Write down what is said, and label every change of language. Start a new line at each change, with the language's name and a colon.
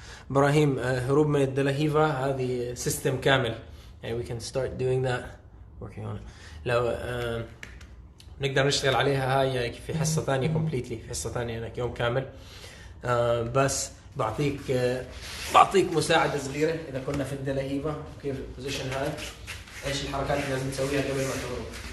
Arabic: Ibrahim, هروب من الدلاهيفا هذه سيستم كامل. يعني
English: we can start doing that, working on it.
Arabic: لو نقدر نشتغل عليها هاي في حصة ثانية completely، في حصة ثانية يعني يوم كامل. بس بعطيك مساعدة صغيرة إذا كنا في الدلاهيفا كيف البوزيشن هاي، إيش الحركات اللي لازم نسويها قبل ما تغرب.